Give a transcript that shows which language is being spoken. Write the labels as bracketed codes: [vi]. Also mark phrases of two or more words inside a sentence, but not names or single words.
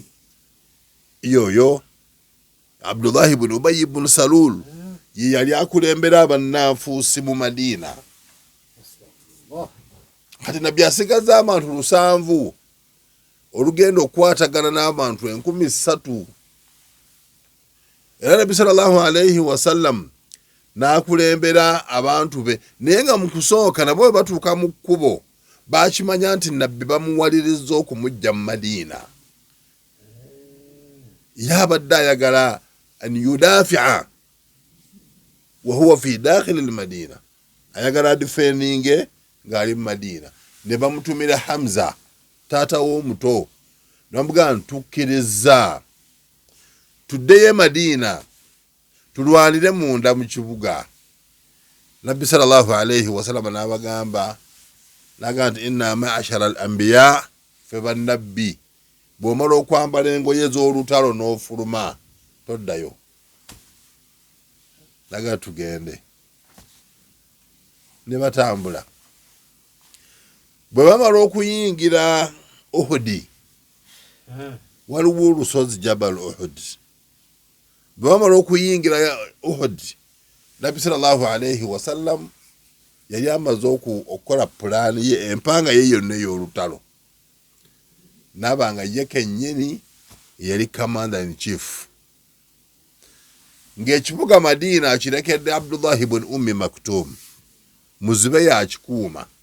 [lg] yoyo Abdullahi ibn Ubayy ibn Salul ye yali akulembera abannanfuusi mu Madina. Kati nabbi asigazza abantu 700 olugendo okwatagana n'abantu 3,000 era nabbi [ar] صلى الله عليه وسلم [lg] n'akulembera abantu be naye nga mu kusooka nabo bwe batuuka mu kkubo bakimanya nti nabbi bamuwalirizza okumujja mu Madina yabadde ayagala [ar] أن يدافع وهو في داخل المدينة [lg] ayagala defendinge ng'ali mu Madina ne bamutumira Hamza taata w'omuto namugaa ntukkiriza tuddeyo Madina tulwanire munda mu kibuga. Nabbi [ar] صلى الله عليه وسلم [lg] n'abagamba nti [ar] إنا معاشر الأنبياء [lg] fe bannabbi bw'omala okwambala engoye z'olutalo n'ofuluma toddayo naga tugende ne batambula bwe bamala okuyingira Uhudi waliwo olusozi Jabal Uhud bwe bamala okuyingira Uhud nabbi [ar] صلى الله عليه وسلم [lg] yali amaze okukola pulaani ye empanga ye yonna ey'olutalo n'abanga ye kennyini yali [en] commander in chief [lg] ng'ekibuga Madina akirekedde Abdullahi ibn Ummi Maktum muzibe yakikuuma